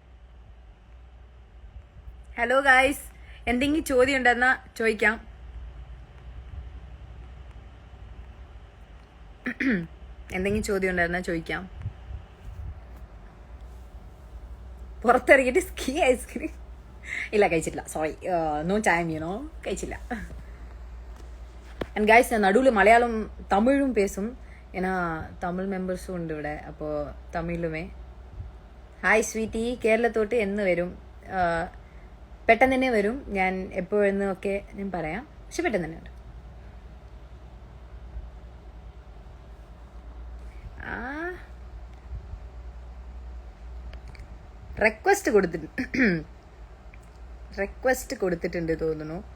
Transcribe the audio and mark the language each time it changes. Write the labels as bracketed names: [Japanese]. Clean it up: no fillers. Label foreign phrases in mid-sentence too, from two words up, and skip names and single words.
[English] hello guys, [Malayalam] എന്തെങ്കിലും ചോദ്യം ഉണ്ടെന്നാ ചോദിക്കാം. എന്തെങ്കിലും ചോദ്യം ഉണ്ടായിരുന്നാ ചോദിക്കാം. പുറത്തിറങ്ങിയിട്ട് സ്കീ ഐസ്ക്രീം ഇല്ല, കഴിച്ചിട്ടില്ല. [English] sorry, no time, [Malayalam] കഴിച്ചില്ല. [English] and guys, [Tamil] நான் நடுவில் மலையாளம் தமிழும் பேசும். ஏன்னா தமிழ் மெம்பர்ஸும் [Malayalam] ഉണ്ട് ഇവിടെ. അപ്പോൾ തമിഴിലുമേ. [English] hi sweetie, [Malayalam] കേരളത്തോട്ട് എന്ന് വരും? പെട്ടെന്ന് തന്നെ വരും. ഞാൻ എപ്പോഴെന്നും ഒക്കെ ഞാൻ പറയാം, പക്ഷെ പെട്ടെന്ന് തന്നെ വരും. റിക്വസ്റ്റ് കൊടുത്തിട്ടുണ്ട് തോന്നുന്നു.